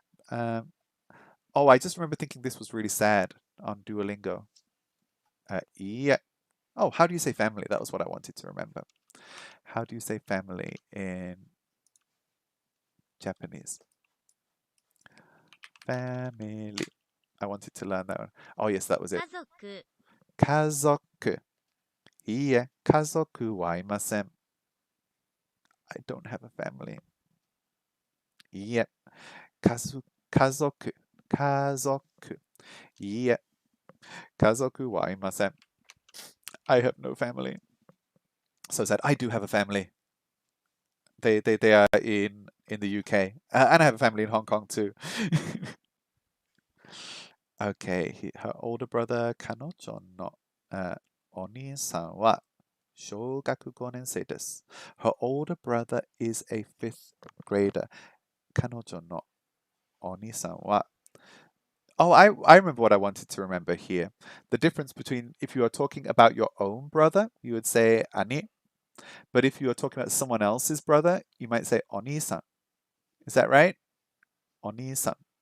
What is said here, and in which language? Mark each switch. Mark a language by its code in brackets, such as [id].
[en] Um, oh, I just remember thinking this was really sad on Duolingo. Yeah. Oh, how do you say family? That was what I wanted to remember. How do you say family in Japanese? Family. I wanted to learn that one. Oh, yes, that was it. [ja] 家族、家族。いいえ、家族はいません。 [en] I don't have a family. [ja] いいえ、家族。家族。いいえ、家族はいません。 [en] I have no family. So I said, I do have a family. They are in the UK. And I have a family in Hong Kong too. Okay, her older brother, [ja] 彼女の、お兄さんは小学5年生です。 [en] Her older brother is a fifth grader. [ja] 彼女のお兄さんは [en] Oh, I remember what I wanted to remember here. The difference between if you are talking about your own brother, you would say ani, but if you are talking about someone else's brother, you might say oni-san. Is that right? Oni-san.